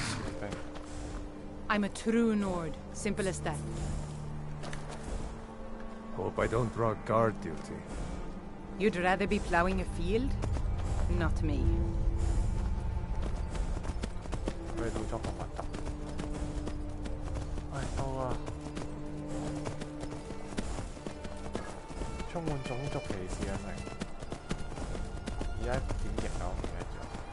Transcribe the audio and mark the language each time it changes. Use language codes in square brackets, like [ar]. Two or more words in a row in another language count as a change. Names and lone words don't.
[en] I'm a true Nord. Simple as that. Hope I don't draw guard duty. You'd rather be plowing a field? Not me. [yue] 佢哋動作咁核突。唉，到啊！滿種族歧視啊！明而家點譯啊？我唔記得咗。